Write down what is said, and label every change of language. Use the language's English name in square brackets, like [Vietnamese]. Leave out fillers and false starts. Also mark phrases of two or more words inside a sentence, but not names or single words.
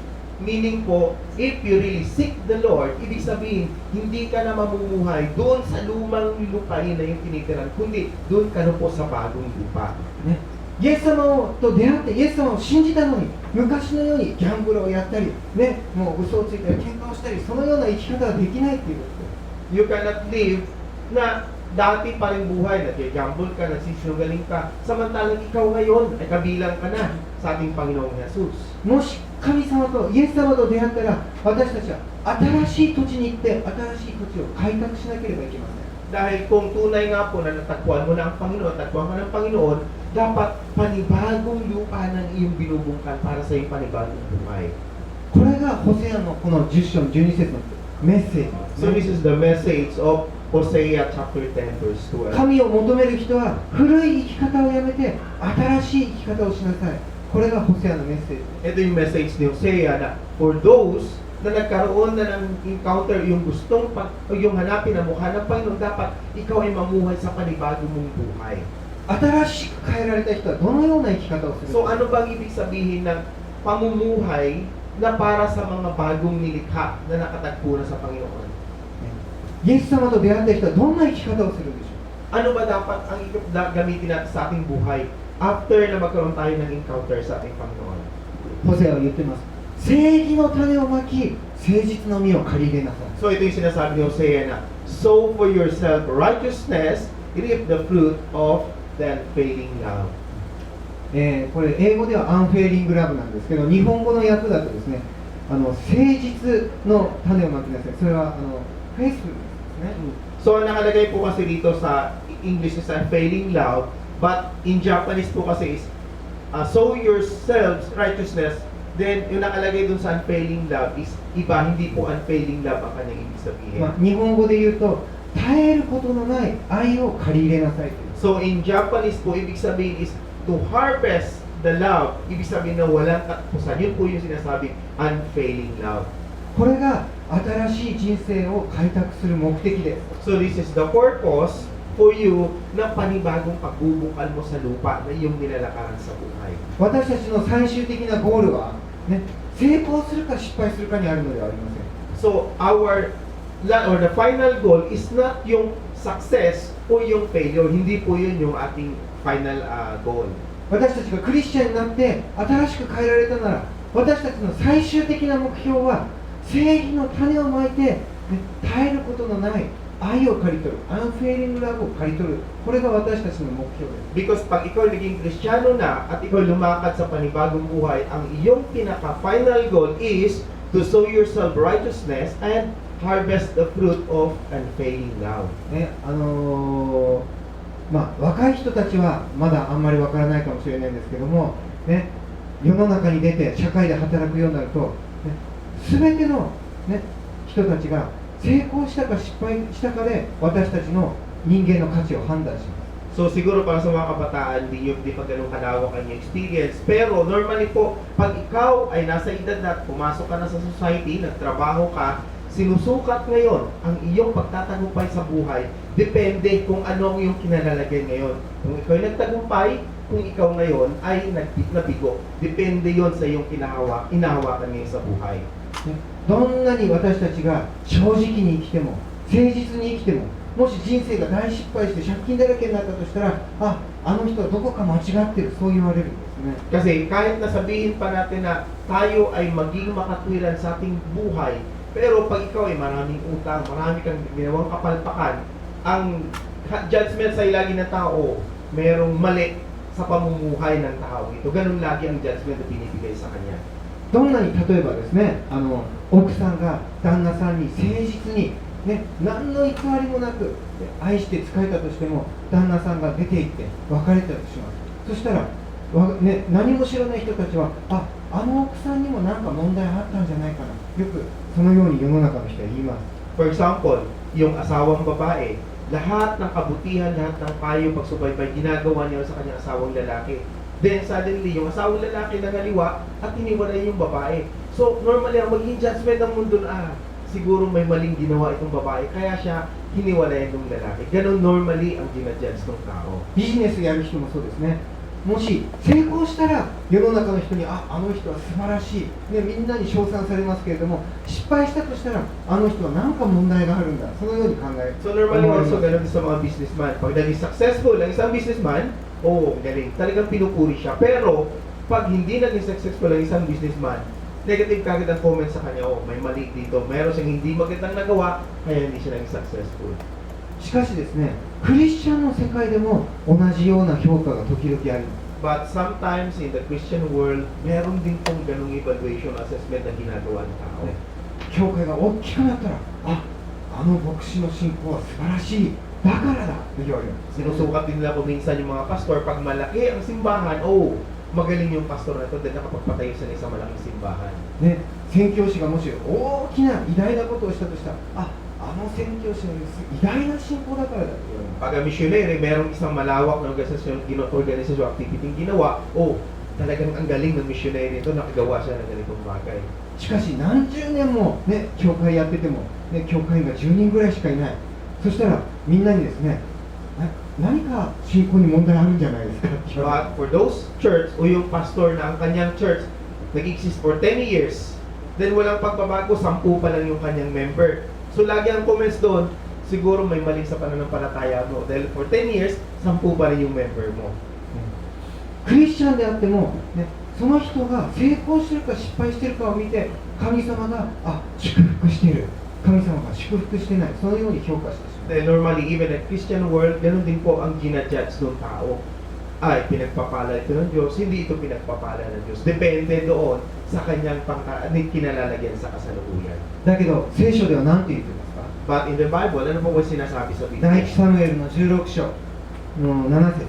[Filipino] Meaning po, [English] if you really seek the Lord, [Filipino] ibig sabihin, hindi ka na mamumuhay doon sa lumang lupain na yung tinitiran, kundi doon ka na po sa bagong lupa. [Japanese] ね、イエス様と出会ってイエス様を信じたのに昔のようにギャンブルをやったり、ね、もう嘘をついたり喧嘩をしたりそのような生き方はできないっていうことです。 [English] You cannot live [Filipino] na dati pa rin buhay, nag-gamble ka, nagsisinungaling ka, samantalang ikaw ngayon ay kabilang ka na sa ating Panginoong Jesus. [Japanese] もし神様とイエス様と出会ったら私たちは新しい土地に行って新しい土地を開拓しなければいけません。 [Filipino] Dahil kung tunay nga po na natagpuan mo na ang Panginoon, natagpuan ka ng Panginoon, dapat panibagong lupa ng iyong binubungkan para sa iyong panibagong buhay. [Japanese] これがホセアのこの10章の12節のメッセージです [English] So [Japanese] ね [English] this is the message of Hosea chapter 10 verse 12. [Japanese] 神を求める人は古い生き方をやめて新しい生き方をしなさい。これがホセアのメッセージ。 [Filipino] Ito yung message ni Hosea na [English] for those [Filipino] na nagkaroon na ng encounter, yung gustong o yung hanapin na mukha ng Panginoon, dapat ikaw ay mamuhay sa panibagong mong buhay. [Japanese] 新しく変えられた人はどのような生き方をする So のか。 [Filipino] ano bang ibig sabihin ng pamumuhay na para sa mga bagong nilikha na nakatagpo na sa Panginoon? [Japanese] イエス様と出会った人はどんな生き方をするでしょう。 [Filipino] Ano ba dapat ang gamitin natin sa ating buhay after na magkaroon tayo ng encounter sa ating Panginoon? [Japanese] ホセアは言ってます。正義の種をまき、誠実の実を借り入れなさい。 [Filipino] So ito yung sinasabi ni Hosea na, [English] sow for yourself righteousness, reap the fruit of the unfailing love. [Japanese] これ英語では [English] unfailing love [Japanese] なんですけど、日本語の訳だとですね、誠実の種をまきなさい。それはフェイスフルですね。 [English] So [Filipino] nakalagay po kasi dito sa [English] English is unfailing love, but in Japanese [Filipino] po kasi [English] is sow yourselves righteousness. [Filipino] Then yung nakalagay dun sa [English] unfailing love is [Filipino] iba, hindi po [English] unfailing love [Filipino] ang kanyang ibig sabihin. [Japanese] まあ、日本語で言うと、絶えることのない愛を借り入れなさいという。 [English] So in Japanese [Filipino] po, ibig sabihin [English] is to harvest the love. [Filipino] Ibig sabihin na walang katapusan. Yun po yung sinasabi, [English] unfailing love. [Japanese] これが新しい人生を開拓する目的です。 [English] So this is the purpose for you [Filipino] na panibagong pagbubukal mo sa lupa na iyong nilalakaran sa buhay. [Japanese] 私たちの最終的なゴールは、ね、成功するか失敗するかにあるのではありません。 [English] So the final goal is not yung success o yung failure. [Filipino] Hindi po yun yung ating [English] final goal. [Japanese] 私たちがクリスチャンになって新しく変えられたなら、私たちの最終的な目標は正義の種をまいて、ね、絶えることのない愛を刈り取る、 [English] unfailing love [Japanese] を刈り取る、これが私たちの目標です。 [Filipino] Because pag ikaw naging Kristiyano na at ikaw lumakad sa panibagong buhay, ang iyong pinaka- [English] final goal is to sow yourself righteousness and harvest the fruit of unfailing love. [Japanese] ね、まあ、若い人たちはまだあんまりわからないかもしれないんですけども、ね、世の中に出て社会で働くようになると、ね、全ての、ね、人たちが成功したか失敗したかで私たちの人間の価値を判断します。 [Filipino] So siguro para sa mga kabataan, di pa ganun kalawak ang iyong experience. Pero normally po, pag ikaw ay nasa edad na at pumasok ka na sa society, nagtrabaho ka, sinusukat ngayon ang iyong pagtatagumpay sa buhay, depende kung ano ang iyong kinalalagyan ngayon. Kung ikaw ay nagtagumpay, kung ikaw ngayon ay nabigo. Depende yon sa iyong inahawakan ngayon sa buhay. [Japanese] ね、どんなに私たちが正直に生きても誠実に生きても、もし人生が大失敗して借金だらけになったとしたら、あの人はどこか間違ってる、そう言われるんですね。 [Filipino] Kasi kahit na sabihin pa natin na tayo ay maging makatwiran sa ating buhay, pero pag ikaw ay maraming utang, marami kang ginawang kapalpakan, ang judgment sa ilagi ng tao, merong mali sa pamumuhay ng tao. Ito, ganun lagi ang judgment na binibigay sa kanya. [Japanese] どんなに例えばですね、奥さんが旦那さんに誠実に、ね、何の偽りもなく愛して仕えたとしても、旦那さんが出て行って別れたとします。そしたら、ね、何も知らない人たちは、あの奥さんにも何か問題あったんじゃないかな、よくそのように世の中の人は言います。 [English] For example, [Filipino] yung asawang babae, lahat ng kabutihan, lahat ng payo, pagsubaybay, ginagawa niya sa kanyang asawang lalaki. Then suddenly, yung asawang lalaki nangaliwa at hiniwalay yung babae. So normally, ang magiging judgment ng mundo na, siguro may maling ginawa itong babae, kaya siya hiniwalay ng lalaki. Ganon normally ang ginajudge ng tao. [Japanese] ビジネスやる人もそうですね。もし成功したら世の中の人にあの人は素晴らしい、ね、みんなに称賛されますけれども、失敗したとしたらあの人は何か問題があるんだ、そのように考える。 [English] So normally [Japanese] 思われ [English] also [Japanese] ます [Filipino] ganun din sa mga businessman. Pag naging successful ang isang businessman, galing. Talagang pinupuri siya. Pero pag hindi naging successful ang isang businessman, negative kagad ang comment sa kanya, may mali dito. Meron siyang hindi magandang nagawa, kaya hindi siya naging successful. [Japanese] しかしですね、クリスチャンの世界でも同じような評価が時々あります。 [English] But sometimes in the Christian world, [Filipino] meron din pong ganung [English] evaluation assessment [Filipino] na ginagawa ng tao. [Japanese] 教会が大きくなったらあの牧師の信仰は素晴らしいだからだと言われるんです。 [Filipino] Sinusukat din nila kung minsan yung mga pastor, pag malaki ang simbahan, magaling yung pastor na ito, dahil nakapagpatayo siya ng isang malaking simbahan. [Japanese] ね、宣教師がもし大きな偉大なことをしたとしたらあの宣教師の偉大な信仰だからだと言われる。 [Filipino] Pag ang missionary, merong isang malawak na organisasyon, activity ginawa, talagang ang galing ng missionary ito, nakagawa siya ng ganitong bagay. [Japanese] しかし何十年もね、教会やってても、ね、教会員が10人ぐらいしかいない。そしたらみんなにですね、何か信仰に問題あるんじゃないですかって言われる。 [English] But for those church, [Filipino] o yung pastor na ang kanyang church, nag-exist [English] for 10 years, [Filipino] then walang pagbabago, 10 pa lang yung kanyang member. So lagi ang comments doon, siguro may mali sa pananampalataya mo. Dahil [English] for 10 years, [Filipino] 10 pa rin yung member mo. [Japanese] クリスチャンであっても、ね、その人が成功してるか失敗してるかを見て神様が祝福している、神様が祝福してない、そのように評価してしまう。 [Filipino] Dahil [English] normally, even in Christian world, [Filipino] ganun din po ang ginajudge ng tao. Pinagpapala ito ng Diyos, hindi ito pinagpapala ng Diyos. Depende doon sa kanyang kinalalagyan sa kasalukuyan. [Japanese] だけど聖書では何て言ってますか？ [English] But in the Bible, [Filipino] ano po ba sinasabi sa [Japanese] 第 [Filipino] Biblia? [Japanese] 一サムエルの16章の7節。